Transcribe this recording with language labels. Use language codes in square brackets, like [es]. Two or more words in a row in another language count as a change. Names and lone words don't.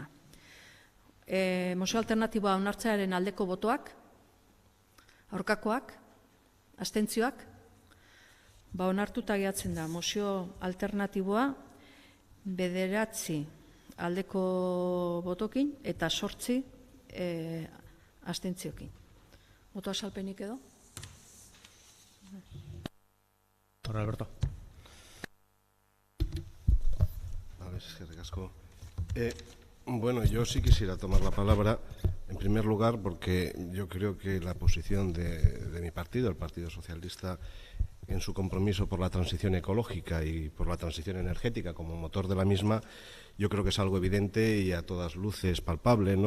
[eu] Mozio alternatiboa onartzearen aldeko botoak, aurkakoak, abstentzioak, onartuta gehatzen da mozio alternatiboa 9 aldeko botokin eta 8 abstentziokin. Boto azalpenik edo? [es] Ahora, Alberto. [eu] Vale, eskerrik asko. [es] Bueno, yo sí quisiera tomar la palabra, en primer lugar, porque yo creo que la posición de mi partido, el Partido Socialista, en su compromiso por la transición ecológica y por la transición energética como motor de la misma, yo creo que es algo evidente y a todas luces palpable, ¿no?